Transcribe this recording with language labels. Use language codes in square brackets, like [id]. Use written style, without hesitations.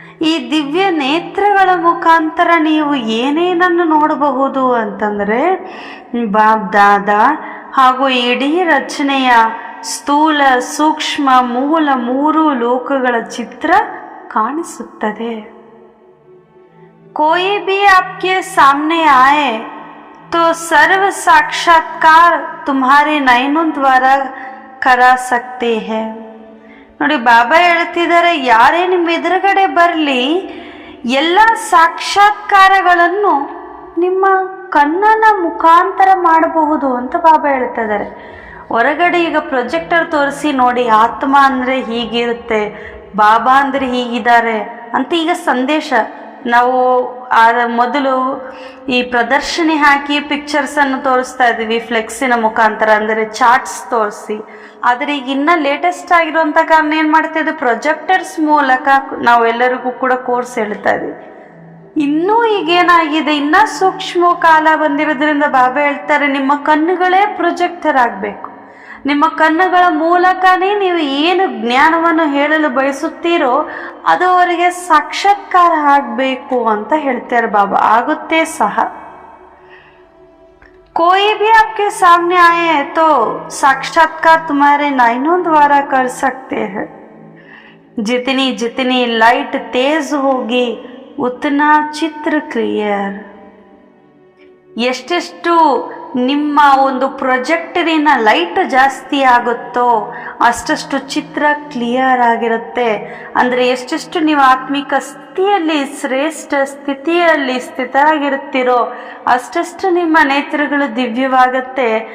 [kn] ಈ ದಿವ್ಯ ನೇತ್ರಗಳ ಮುಖಾಂತರ ನೀವು ಏನೇನನ್ನು ನೋಡಬಹುದು ಅಂತಂದರೆ ಬಾಪ್ ದಾದಾ ಹಾಗೂ ಇಡೀ ರಚನೆಯ ಸ್ಥೂಲ, ಸೂಕ್ಷ್ಮ, ಮೂಲ ಮೂರು ಲೋಕಗಳ ಚಿತ್ರ ಕಾಣಿಸುತ್ತದೆ. [hi] कोई भी आपके सामने आए तो सर्व साक्षात्कार तुम्हारे नयनों द्वारा करा सकते हैं. [kn] ನೋಡಿ ಬಾಬಾ ಹೇಳ್ತಿದ್ದಾರೆ, ಯಾರೇ ನಿಮ್ಮ ಎದುರುಗಡೆ ಬರಲಿ ಎಲ್ಲ ಸಾಕ್ಷಾತ್ಕಾರಗಳನ್ನು ನಿಮ್ಮ ಕಣ್ಣನ ಮುಖಾಂತರ ಮಾಡಬಹುದು ಅಂತ ಬಾಬಾ ಹೇಳ್ತಾ ಇದ್ದಾರೆ. ಹೊರಗಡೆ ಈಗ ಪ್ರೊಜೆಕ್ಟರ್ ತೋರಿಸಿ ನೋಡಿ, ಆತ್ಮ ಅಂದರೆ ಹೀಗಿರುತ್ತೆ, ಬಾಬಾ ಅಂದರೆ ಹೀಗಿದ್ದಾರೆ ಅಂತ ಈಗ ಸಂದೇಶ ನಾವು ಮೊದಲು ಈ ಪ್ರದರ್ಶನಿ ಹಾಕಿ ಪಿಕ್ಚರ್ಸನ್ನು ತೋರಿಸ್ತಾ ಇದ್ದೀವಿ ಫ್ಲೆಕ್ಸಿನ ಮುಖಾಂತರ, ಅಂದರೆ ಚಾರ್ಟ್ಸ್ ತೋರಿಸಿ. ಆದರೆ ಈಗ ಇನ್ನೂ ಲೇಟೆಸ್ಟ್ ಆಗಿರುವಂಥ ಕಾರಣ ಏನು ಮಾಡ್ತಾಯಿದ್ವಿ, ಪ್ರೊಜೆಕ್ಟರ್ಸ್ ಮೂಲಕ ನಾವೆಲ್ಲರಿಗೂ ಕೂಡ ಕೋರ್ಸ್ ಹೇಳ್ತಾ ಇದ್ದೀವಿ. ಇನ್ನೂ ಈಗೇನಾಗಿದೆ, ಇನ್ನೂ ಸೂಕ್ಷ್ಮ ಕಾಲ ಬಂದಿರೋದ್ರಿಂದ ಬಾಬಾ ಹೇಳ್ತಾರೆ, ನಿಮ್ಮ ಕಣ್ಣುಗಳೇ ಪ್ರೊಜೆಕ್ಟರ್ ಆಗಬೇಕು. ನಿಮ್ಮ ಕಣ್ಣುಗಳ ಮೂಲಕನೇ ನೀವು ಏನು ಜ್ಞಾನವನ್ನು ಹೇಳಲು ಬಯಸುತ್ತೀರೋ ಅದು ಅವರಿಗೆ ಸಾಕ್ಷಾತ್ಕಾರ ಆಗಬೇಕು ಅಂತ ಹೇಳ್ತಾರೆ ಬಾಬಾ. ಆಗುತ್ತೆ ಸಹ. [hi] कोई भी आपके सामने आए तो साक्षात्कार तुम्हारे नयनों द्वारा कर सकते हैं. जितनी जितनी लाइट तेज होगी उतना चित्र क्लियर. [kn] ಎಷ್ಟೆಷ್ಟು ನಿಮ್ಮ ಒಂದು ಪ್ರೊಜೆಕ್ಟರಿನ ಲೈಟ್ ಜಾಸ್ತಿ ಆಗುತ್ತೋ ಅಷ್ಟಷ್ಟು ಚಿತ್ರ ಕ್ಲಿಯರ್ ಆಗಿರುತ್ತೆ. ಅಂದರೆ ಎಷ್ಟೆಷ್ಟು ನೀವು ಆತ್ಮಿಕ ಸ್ಥಿತಿಯಲ್ಲಿ ಶ್ರೇಷ್ಠ ಸ್ಥಿತಿಯಲ್ಲಿ ಸ್ಥಿತರಾಗಿರುತ್ತೀರೋ ಅಷ್ಟಷ್ಟು ನಿಮ್ಮ ನೇತ್ರಗಳು ದಿವ್ಯವಾಗುತ್ತೆ.